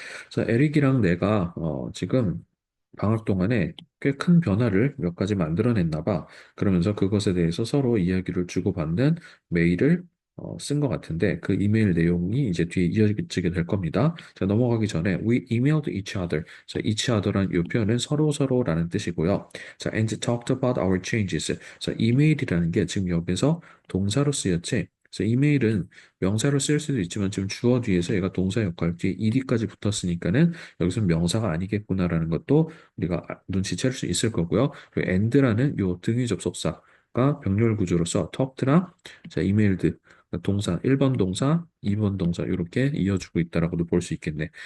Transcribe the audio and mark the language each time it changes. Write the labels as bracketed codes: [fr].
[ko] 그래서 에릭이랑 내가 지금 방학 동안에 꽤 큰 변화를 몇 가지 만들어냈나 봐. 그러면서 그것에 대해서 서로 이야기를 주고받는 메일을 쓴 것 같은데 그 이메일 내용이 이제 뒤에 이어지게 될 겁니다. 자, 넘어가기 전에 [en] we emailed each other. [ko] 자, each other란 이 표현은 서로 서로라는 뜻이고요. 자, [en] and talked about our changes. [ko] 자, 이메일이라는 게 지금 여기서 동사로 쓰였지. 그래서 이메일은 명사로 쓸 수도 있지만 지금 주어 뒤에서 얘가 동사 역할 뒤에 ed까지 붙었으니까는 여기서 명사가 아니겠구나라는 것도 우리가 눈치챌 수 있을 거고요. 그리고 and라는 요 등위 접속사가 병렬 구조로서 talked나 자, emailed 동사 1번 동사, 2번 동사 이렇게 이어주고 있다라고도 볼 수 있겠네.